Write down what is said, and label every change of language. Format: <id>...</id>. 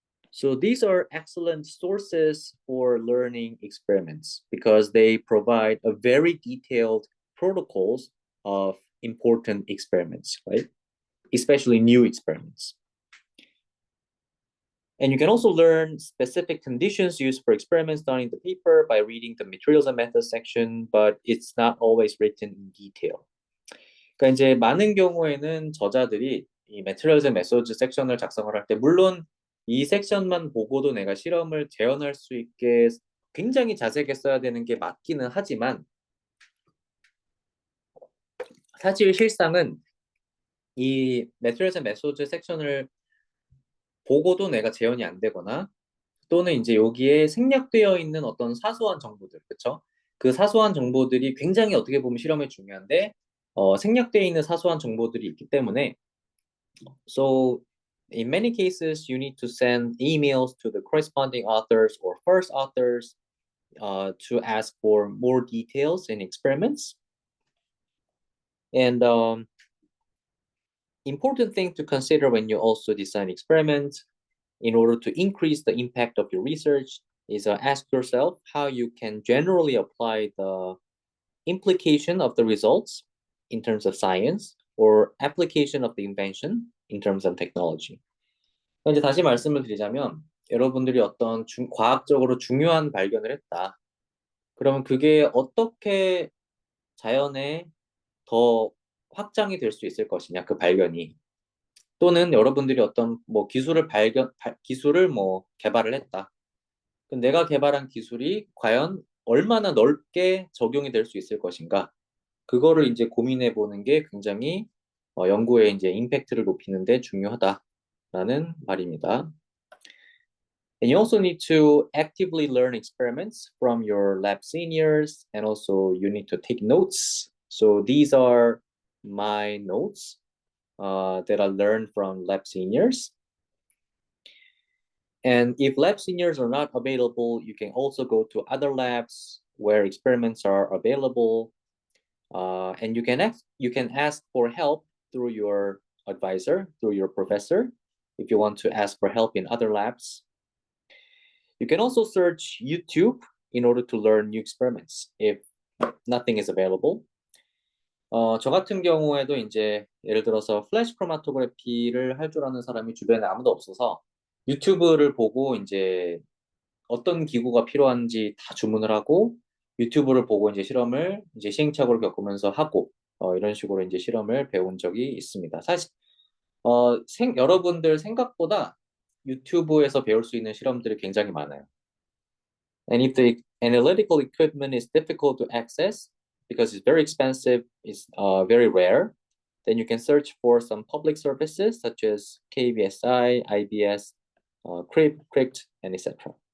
<en>So these are excellent sources for learning experiments because they provide a very detailed protocols of important experiments, right? Especially new experiments. And you can also learn specific conditions used for experiments done in the paper by reading the materials and methods section, but it's not always written in detail.</en> <ko>그러니까 이제 많은 경우에는 저자들이 이 Materials and Methods 섹션을 작성을 할 때 물론 이 섹션만 보고도 내가 실험을 재현할 수 있게 굉장히 자세하게 써야 되는 게 맞기는 하지만 사실 실상은 이 Materials and Methods 섹션을 보고도 내가 재현이 안 되거나 또는 이제 여기에 생략되어 있는 어떤 사소한 정보들, 그렇죠? 그 사소한 정보들이 굉장히 어떻게 보면 실험에 중요한데 생략되어 있는 사소한 정보들이 있기 때문에</ko> <en>So in many cases, you need to send emails to the corresponding authors or first authors to ask for more details in experiments. And important thing to consider when you also design experiments in order to increase the impact of your research is ask yourself how you can generally apply the implication of the results in terms of science or application of the invention in terms of technology.</en> <ko>이제 다시 말씀을 드리자면 여러분들이 어떤 과학적으로 중요한 발견을 했다. 그러면 그게 어떻게 자연에 더 확장이 될 수 있을 것이냐, 그 발견이. 또는 여러분들이 어떤 뭐 기술을 뭐 개발을 했다. 그럼 내가 개발한 기술이 과연 얼마나 넓게 적용이 될 수 있을 것인가. 그거를 이제 고민해 보는 게 굉장히 연구의 이제 임팩트를 높이는 데 중요하다라는 말입니다.</ko> <en>And you also need to actively learn experiments from your lab seniors, and also you need to take notes. So these are my notes that I learned from lab seniors. And if lab seniors are not available, you can also go to other labs where experiments are available. And you can ask for help through your advisor, through your professor, if you want to ask for help in other labs. You can also search YouTube in order to learn new experiments if nothing is available.</en> <ko>저 같은 경우에도 이제 예를 들어서 플래시 크로마토그래피를 할 줄 아는 사람이 주변에 아무도 없어서 유튜브를 보고 이제 어떤 기구가 필요한지 다 주문을 하고 유튜브를 보고 이제 실험을 이제 시행착오를 겪으면서 하고 이런 식으로 이제 실험을 배운 적이 있습니다. 사실 여러분들 생각보다 유튜브에서 배울 수 있는 실험들이 굉장히 많아요.</ko> <en>And if the analytical equipment is difficult to access because it's very expensive, it's very rare, then you can search for some public services such as KBSI, IBS, CRIPT, and etc.</en>